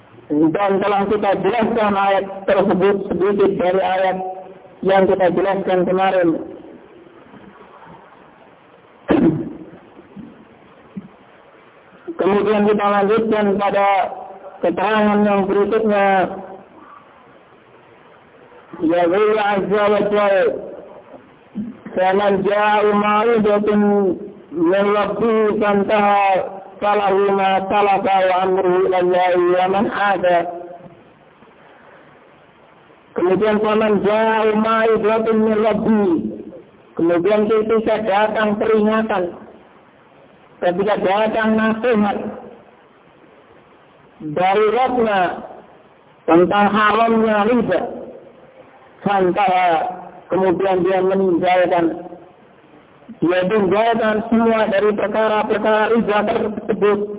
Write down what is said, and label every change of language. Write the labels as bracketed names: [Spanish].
[Indonesian] Dan telah kita jelaskan ayat tersebut sedikit dari ayat yang kita jelaskan kemarin. Kemudian kita lanjutkan pada keterangan yang berikutnya. [Arabic] Ya Allah Azza wa Jal, فَمَنْ جَاءُ مَعِدَةٌ مِنْ رَبِّهِ فَانْتَهَى فَلَهُ مَا سَلَفَ وَأَمْرُهُ إِلَى اللَّهِ وَمَنْ عَادَ. [Indonesian] Kemudian [Arabic] فَمَنْ جَاءُ مَعِدَةٌ مِنْ رَبِّهِ, [Indonesian] kemudian ketika datang peringatan, ketika datang nasihat dari Rabbnya tentang haramnya riba, [Arabic] فَانْتَهَى, [Indonesian] kemudian dia meninggalkan, dia tinggalkan semua dari perkara-perkara riba tersebut.